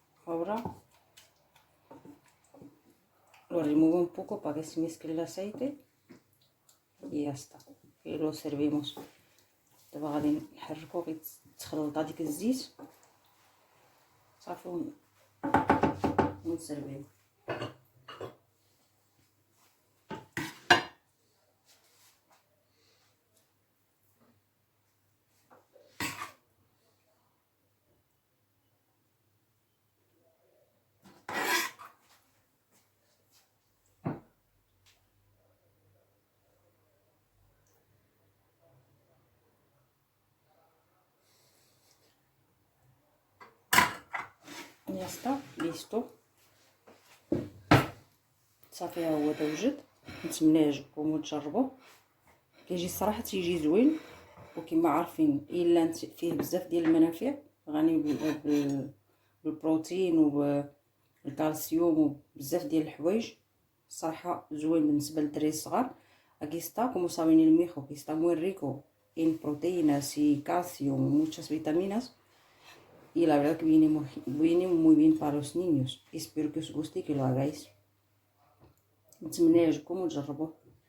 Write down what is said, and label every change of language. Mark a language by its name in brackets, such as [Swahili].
[Spanish] Ahora lo remuevo un poco para que se mezcle el aceite y ya está. Y lo servimos. [Arabic] دابا غادي نحركو غير تخلط هذيك الزيت صافي ونسربيو. [Spanish] Ya está, listo. [Arabic] صافي ها هو دا وجد. نتمنى يعجبكم وتجربوه. كيجي الصراحه تيجي زوين وكما عارفين الا فيه بزاف ديال المنافع، غني بالبروتين وبالكالسيوم وبزاف ديال الحوايج. الصراحه زوين بالنسبه للدراري الصغار. [Spanish] Aquí está, como saben el mijo, que está muy rico en proteínas y calcio y muchas vitaminas. Y la verdad que viene muy bien para los niños. Espero que os guste y que lo hagáis. [Arabic] نتمنى يعجبكم وتجربوه.